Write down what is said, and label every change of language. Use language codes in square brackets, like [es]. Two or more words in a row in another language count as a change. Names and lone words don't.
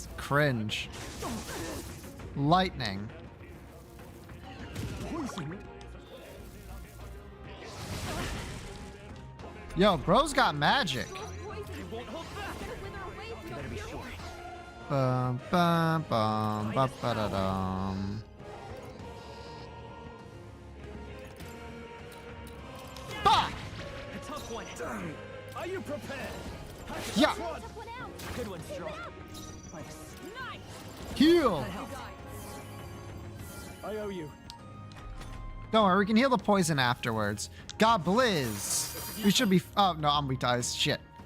[en] Cringe. Lightning. Yo, bro's got magic. Bum bum bum ba ba da dum. Bah! A tough one. Are you prepared? Yeah. Good one, Straw. Nice. Heal. I owe you. Don't worry, we can heal the poison afterwards. God blizz. We should be. Oh no, I'm weak to ice. Shit.